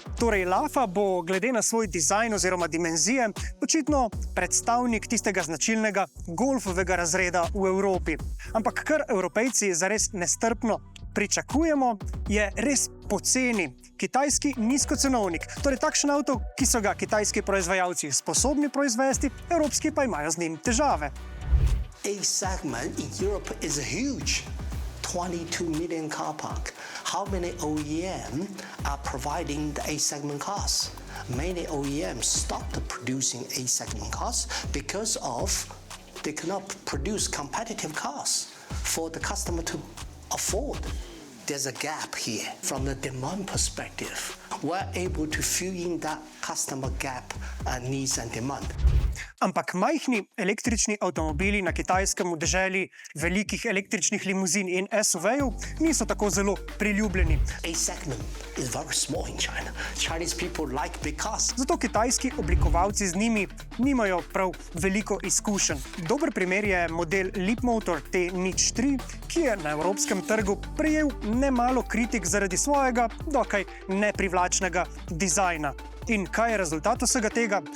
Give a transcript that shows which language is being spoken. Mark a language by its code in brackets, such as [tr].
[sl] Torej, lafa bo glede na svoj dizajn oziroma dimenzije očitno predstavnik tistega značilnega golfovega razreda v Evropi. Ampak kar Evropejci zares nestrpno pričakujemo, je res poceni kitajski nizkocenovnik. Torej, takšen avto, ki so ga kitajski proizvajalci sposobni proizvesti, evropski pa imajo z njim težave. [en] A segment in Europe is huge, 22 million car park. How many OEM are providing the A segment cars? Many OEMs stopped producing A segment cars because of they cannot produce competitive cars for the customer to afford. There's a gap here from the demand perspective. We're able to fill in that customer gap needs and demand. [sl] Ampak majhni električni avtomobili na kitajskem v deželi velikih električnih limuzin in SUV-jev niso tako zelo priljubljeni. [en] A segment is very small in China. Chinese people like big cars. [sl] Zato kitajski oblikovalci z njimi nimajo prav veliko izkušenj. Dober primer je model Leapmotor T03, ki je na evropskem trgu prejel nemalo kritik zaradi svojega dokaj neprivlačnega dizajna. In kaj je rezultat vsega tega?